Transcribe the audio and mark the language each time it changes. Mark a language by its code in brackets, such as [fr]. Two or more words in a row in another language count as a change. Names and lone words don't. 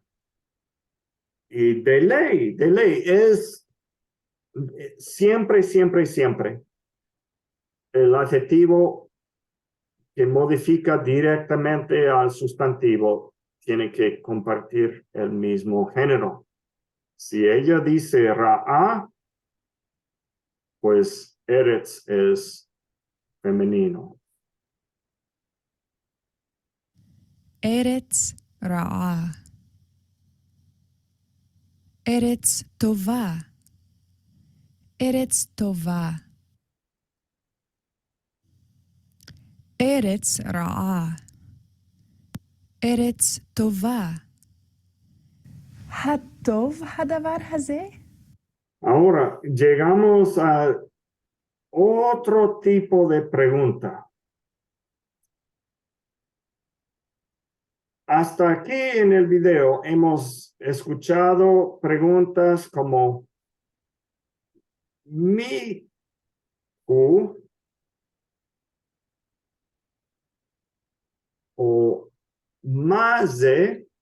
[es] Y de ley es siempre el adjetivo que modifica directamente al sustantivo tiene que compartir el mismo género. Si ella dice Ra'a, pues Eretz es femenino. [he] ארץ רעה. ארץ טובה. ארץ טובה. ארץ רעה. ארץ טובה. הטוב הדבר הזה? [es] Ahora llegamos a otro tipo de pregunta. Hasta aquí en el video hemos escuchado preguntas como mi o más de.